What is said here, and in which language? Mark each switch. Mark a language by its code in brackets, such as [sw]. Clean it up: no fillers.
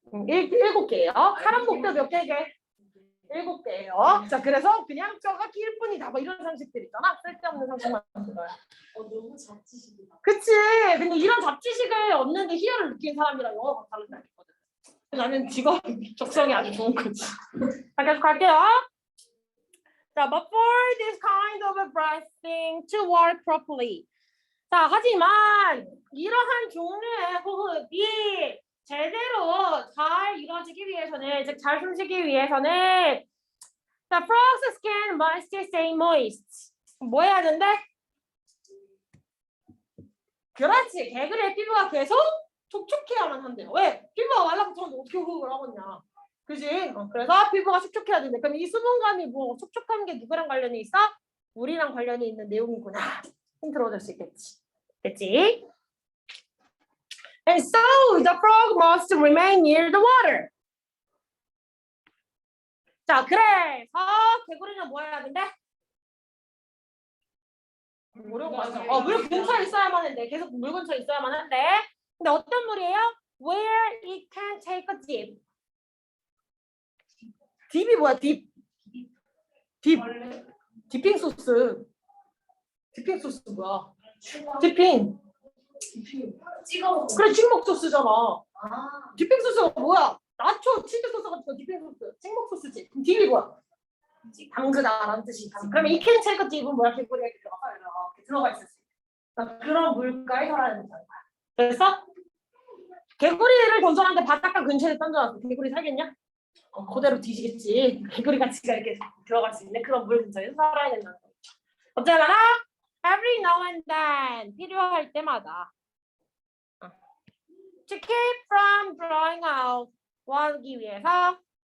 [ko] 7개예요. 사람 목뼈 몇 개게? 7개예요. 자, 그래서 그냥 뼈가 낄 뿐이다. 뭐 이런 상식들 있잖아. 쓸데없는 상식만 들어요. 너무 잡지식이다. 그치. 근데 이런 잡지식을 얻는데 희열을 느낀 사람이랑 영어가 다르다니거든. 나는 직업 적성이 아주 좋은 거지. 자, 계속 갈게요. [en] 자, but for this kind of breathing to work properly. [ko] 자, 하지만 이러한 종류의 호흡이 제대로 잘 이루어지기 위해서는, 즉 잘 숨쉬기 위해서는 [en] the frog's skin must stay moist. [ko] 뭐 해야 된대? 그렇지. 개구리의 피부가 계속 촉촉해야만 한대요. 왜? 피부가 말라붙었는데 어떻게 호흡을 하겠냐. 그지? 그래서 피부가 촉촉해야 된대. 그럼 이 수분감이 뭐 촉촉한 게 누구랑 관련이 있어? 우리랑 관련이 있는 내용이구나. 힌트를 얻을 수 있겠지. 됐지? [en] And so the frog must remain near the water. [ko] 자, 그래서 개구리는 뭐 해야 된대? 어려운 거 같아. 물 근처에 있어야만 한데 계속 물 근처에 있어야만 한데. 근데 어떤 물이에요? [en] Where it can take a dip. [ko] 딥이 뭐야? 딥. 디핑 소스. 디핑 소스 뭐야? 디핑. 찍어 먹어. 그래, 찍먹 소스잖아. 아. 디핑 소스가 뭐야? 나초 치즈 소스 같은 거 디핑 소스. 찍먹 소스지. 그럼 딥이 뭐야? 담그다라는 뜻이. 그러면 이 캔 체크 딥은 뭐야? 개구리가 이렇게 들어가 있을 수 있어. 그런 물가에 살아있는 거야. 그래서 개구리를 던져놨는데 바닷가 근처에 던져놨어. 개구리 살겠냐? 그대로 뒤지겠지. 개구리 같이가 이렇게 들어갈 수 있는 그런 물 근처에 살아야 된다는 거죠. [en] 어쨌거나 every now and then [ko] 필요할 때마다 [en] to keep from drying out [ko] 뭐 하기 위해서?